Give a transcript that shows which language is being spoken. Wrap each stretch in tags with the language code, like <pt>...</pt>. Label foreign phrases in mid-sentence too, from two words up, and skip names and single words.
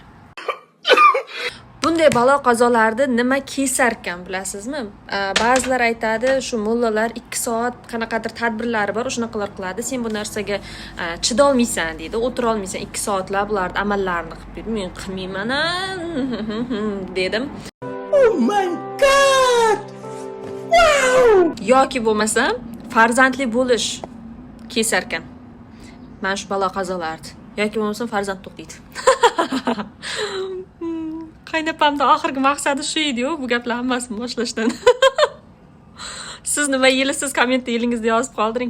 <uz>Bunday balo qazolarni nima kesar ekan bilasizmi? Ba'zilar aytadi, shu mullalar 2 soat qanaqadir tadbirlari bor, o'shanaqilar qiladi. Sen bu narsaga chidolmaysan deydi, o'tira olmaysan 2 soatlab ularning amallarini qilib. Men qilmayman dedim.</uz> <en>Oh my god! Wow!</en> <uz>Yoki bo'lmasam farzandli bo'lish kesar ekan. Mana shu balo qazolarni. Yoki bo'lmasam farzand to'qiydi. Qaynopamda oxirgi maqsadi shu edi-ku, bu gaplarni hammasini boshlashdan. Siz nima yilisiz kommentda yilingizni yozib qoldiring.</uz>